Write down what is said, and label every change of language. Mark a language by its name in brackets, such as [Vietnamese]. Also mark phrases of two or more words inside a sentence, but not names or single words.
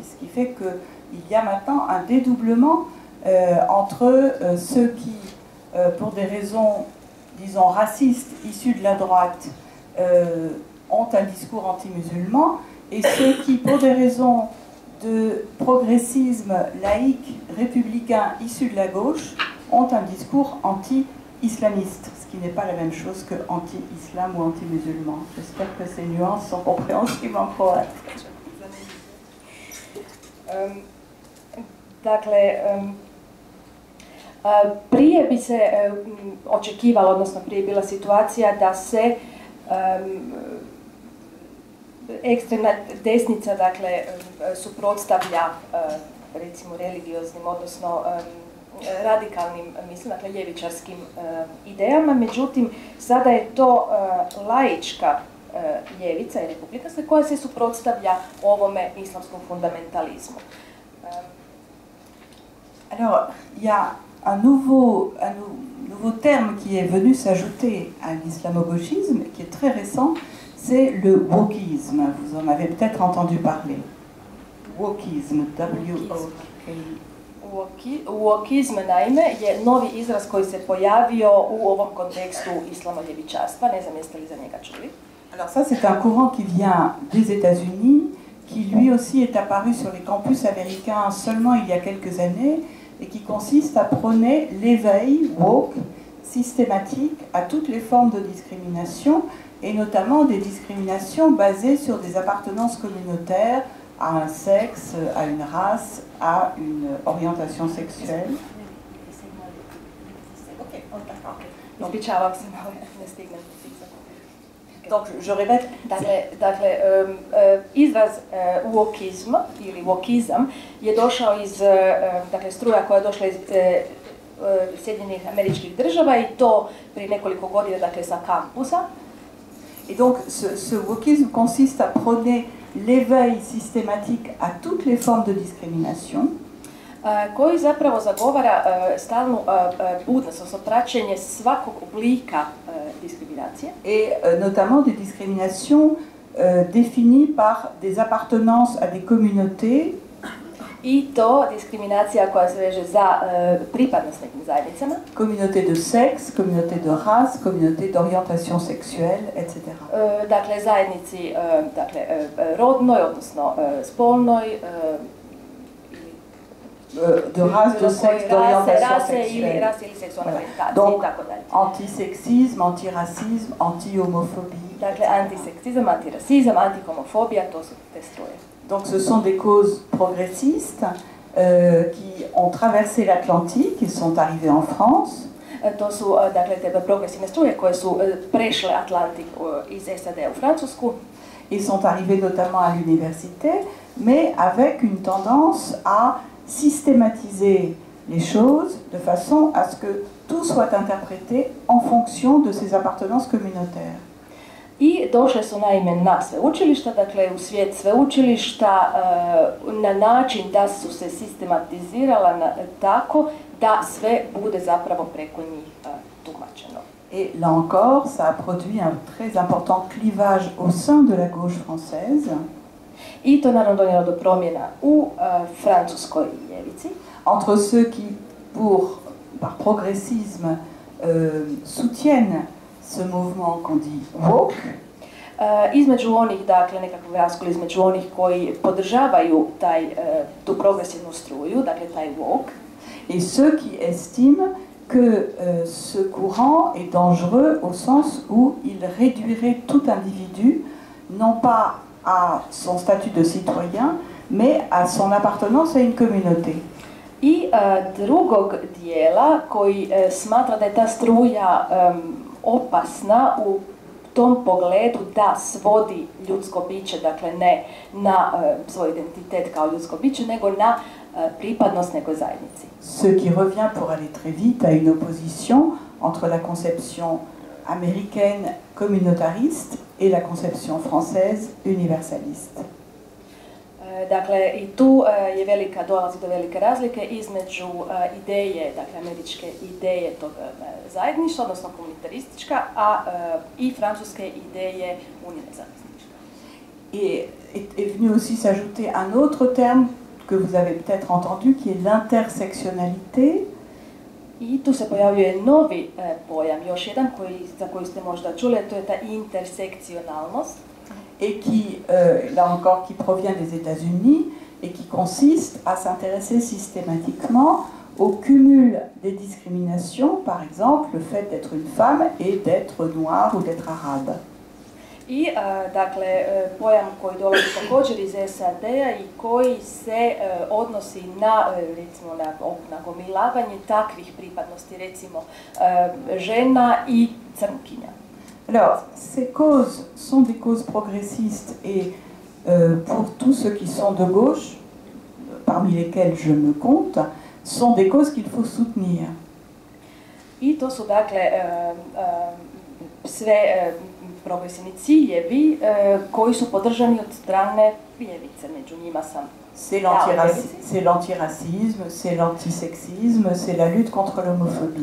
[French] Ce qui fait qu'il y a maintenant un dédoublement entre ceux qui, pour des raisons, disons, racistes, issus de la droite, ont un discours anti-musulman, et ceux qui, pour des raisons de progressisme laïque, républicain, issus de la gauche, ont un discours anti-islamiste, ce qui n'est pas la même chose que anti-islam ou anti-musulman. J'espère que ces nuances sont compréhensibles en croate. [Croatian] Dakle, prije bi se očekivalo, odnosno prije bila situacija da se ekstremna desnica, dakle, suprotstavlja recimo religioznim, odnosno radikalnim, mislim, dakle, ljevičarskim idejama, međutim, sada je to laička ljevica i republikanska koja se suprotstavlja ovome islamskom fundamentalizmu. [French] Alors, il y a un nouveau terme qui est venu s'ajouter à l'islamo-gauchisme, qui est très récent, c'est le wokisme. Vous en avez peut-être entendu parler. Wokisme, W-O-K. [Croatian] Wokizm, naime, je novi izraz koji se pojavio u ovom kontekstu islamo-ljevičarstva. Ne znam jeste li za njega čuli. [French] Alors ça, c'est un courant qui vient des États-Unis, qui lui aussi est apparu sur les campus américains seulement il y a quelques années, et qui consiste à prôner l'éveil woke systématique à toutes les formes de discrimination, et notamment des discriminations basées sur des appartenances communautaires, à un sexe, à une race, à une orientation sexuelle. Donc, je répète. [Croatian] Dakle, izraz wokizm ili wokizam je došao iz, dakle, struja koja je došla iz Sjedinjenih Američkih Država i to prije nekoliko godina, dakle, sa kampusa. [French] Et donc, ce wokisme consiste à prôner l'éveil systématique à toutes les formes de discrimination. [Croatian] Koji zapravo zagovara stalnu budnost, odnosno praćenje svakog oblika diskriminacije. [French] Et notamment des discriminations définies par des appartenances à des communautés. [Croatian] I to diskriminacija koja se veže za pripadnost nekim zajednicama. [French] Communauté de sexe, communauté de race, communauté d'orientation sexuelle, etc. [Croatian] Dakle, zajednici dakle, rodnoj, odnosno spolnoj, [French] de race, de sexe, d'orientation sexuelle. [Croatian] Rase ili seksualne orijentacije, [French] Donc, [Croatian] i tako dalje. [French] antisexisme, antiracisme, anti-homophobie. [Croatian] Dakle, antiseksizam, antirasizam, antihomofobija, to su te struje. [French] Donc ce sont des causes progressistes qui ont traversé l'Atlantique, ils sont arrivés en France. [Croatian] To su, dakle, te progresivne struje koje su prešle Atlantik iz SAD u Francusku. [French] Ils sont arrivés notamment à l'université, mais avec une tendance à systématiser les choses de façon à ce que tout soit interprété en fonction de ses appartenances communautaires. [Croatian] I došle su naime na sveučilišta, dakle u svijet sveučilišta na način da su se sistematizirala tako da sve bude zapravo preko njih tumačeno. [French] Et là encore, ça a produit un très important clivage au sein de la gauche française. [Croatian] I to naravno donijelo do promjena u francuskoj ljevici. [French] Entre ceux qui, par progressisme, soutiennent ce mouvement qu'on dit woke. [Croatian] Između onih, dakle, nekakav raskol između onih koji podržavaju tu progresivnu struju, dakle, taj woke. [French] Et ceux qui estiment que ce courant est dangereux au sens où il réduirait tout individu, non pas à son statut de citoyen, mais à son appartenance à une communauté. [Croatian] I drugog dijela koji smatra da je ta struja opasna u tom pogledu da svodi ljudsko biće, dakle ne na svoj identitet kao ljudsko biće, nego na pripadnost nekoj zajednici. [French] Ce qui revient, pour aller très vite, à une opposition entre la conception américaine communautariste et la conception française universaliste. [Croatian] Dakle, i tu dolazi do velike razlike između ideje, dakle, američke ideje tog zajedništva, odnosno komunitaristička, i francuske ideje univerzalistička. [French] Et est venu aussi s'ajouter un autre terme que vous avez peut-être entendu, qui est l'intersectionnalité. [Croatian] I tu se pojavljuje novi pojam, još jedan za koji ste možda čuli, to je ta intersekcionalnost. [French] Et qui, là encore, qui provient des États-Unis et qui consiste à s'intéresser systématiquement au cumul des discriminations, par exemple le fait d'être une femme et d'être noire ou d'être arabe. [Croatian] I, dakle, pojam koji dolazi također iz SAD-a i koji se odnosi na, recimo, na gomilavanje takvih pripadnosti, recimo, žena i crnkinja. [French] Alors, ces causes sont des causes progressistes et pour tous ceux qui sont de gauche, parmi lesquels je me compte, sont des causes qu'il faut soutenir. [Croatian] I to su, dakle, sve progresivni ciljevi koji su podržani od strane ljevice, među njima sam. [French] C'est l'antiracisme, c'est l'antisexisme, c'est la lutte contre l'homophobie.